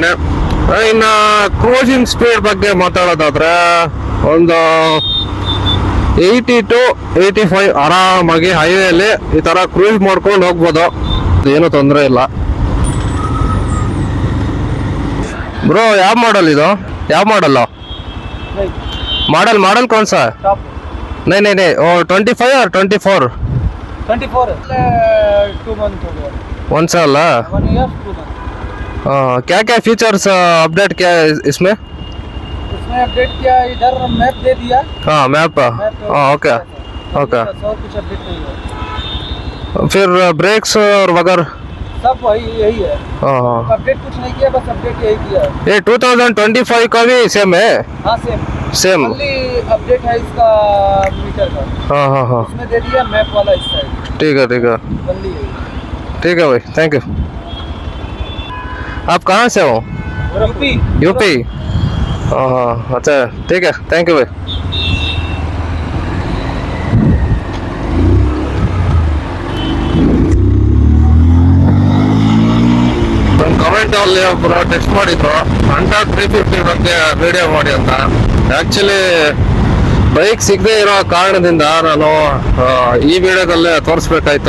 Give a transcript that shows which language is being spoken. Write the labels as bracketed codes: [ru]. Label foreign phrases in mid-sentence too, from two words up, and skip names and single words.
[kn] ಇನ್ನು [en] cruising speed [kn] ಬಗ್ಗೆ ಮಾತಾಡೋದಾದ್ರೆ ಒಂದು 80 to 85 ಆರಾಮಾಗಿ ಹೈವೇಲಿ ಈ ಥರ ಕ್ರೂಸ್ ಮಾಡ್ಕೊಂಡು ಹೋಗ್ಬೋದು, ಏನು ತೊಂದರೆ ಇಲ್ಲ. ಬ್ರೋ ಯಾವ ಮಾಡಲ್ ಇದು? ಯಾವ ಮಾಡಲ್ಲ? [hi] मॉडल कौन सा? नहीं नहीं नहीं, वो 25 और 24? 24 2 months हो गया। 1 साल? [en] 1 year 2 months। [hi] हाँ, क्या क्या [en] features update [hi] किया है इसमें? उसमें अपडेट किया, इधर मैप दे दिया। हाँ, मैप। हाँ, [en] okay okay. [hi] और कुछ अपडेट नहीं है। फिर ब्रेक्स और वगैरह सब वही यही है। हाँ हाँ। अपडेट कुछ नहीं किया, बस अपडेट यही किया है। ये 2025 का भी सेम है? हाँ सेम सेम। [en] only update [hi] है इसका मीटर का। हाँ हाँ हाँ, उसमें दे दिया मैप वाला इस साइड। ठीक है ठीक है ओनली यही। ठीक है भाई, [en] thank you. [hi] आप कहाँ से हो? यूपी। यूपी? हाँ हाँ, अच्छा ठीक है, [en] thank you [hi] भाई। [kn] ನನ್ನ ಕಮೆಂಟ್ ಅಲ್ಲಿ ಒಬ್ಬರು ಟೆಕ್ಸ್ಟ್ ಮಾಡಿದ್ರು ಹಂಟರ್ 350 ಬಗ್ಗೆ ವಿಡಿಯೋ ಮಾಡಿ ಅಂತ. ಆ್ಯಕ್ಚುಲಿ ಬೈಕ್ ಸಿಗದೆ ಇರೋ ಕಾರಣದಿಂದ ನಾನು ಈ ವಿಡಿಯೋದಲ್ಲೇ ತೋರಿಸ್ಬೇಕಾಯ್ತು.